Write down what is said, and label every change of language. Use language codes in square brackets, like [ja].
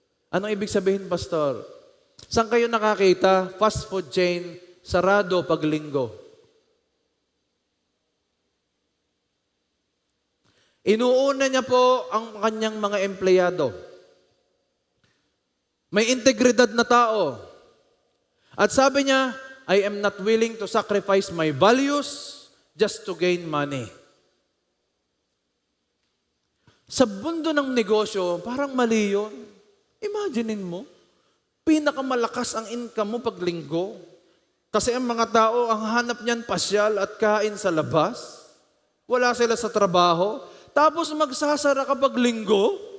[tl] Anong ibig sabihin, Pastor? Saan kayo nakakita? Fast food chain, sarado pag linggo. Inuuna niya po ang kanyang mga empleyado. May integridad na tao. At sabi niya, [en] I am not willing to sacrifice my values just to gain money. [tl] Sa mundo ng negosyo, parang mali yun. Imaginein mo, pinakamalakas ang income mo pag linggo. Kasi ang mga tao, ang hanap niyan pasyal at kain sa labas. Wala sila sa trabaho. Tapos magsasara kapag linggo?